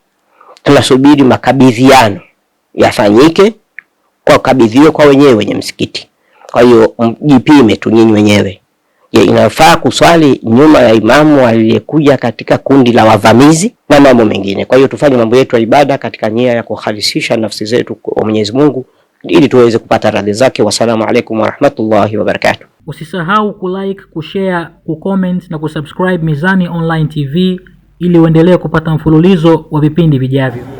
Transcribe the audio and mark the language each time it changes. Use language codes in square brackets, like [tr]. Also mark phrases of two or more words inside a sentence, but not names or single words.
[sw] Tunasubiri makabidhiano yafanyike kwa kabidhiwe kwa wenyewe wenye msikiti. Kwa hiyo jipime tu nyinyi wenyewe. Je, inafaa kuswali nyuma ya imamu aliyekuja katika kundi la wavamizi na mambo mengine. Kwa hiyo tufanye mambo yetu ya ibada katika nia ya kukhalisisha nafsi zetu kwa Mwenyezi Mungu ili tuweze kupata radhi zake. [ar] والسلام عليكم ورحمة الله وبركاته. [sw] Usisahau kulike, kushare, kucomment na kusubscribe Mizani Online TV ili uendelee kupata mfululizo wa vipindi vijavyo.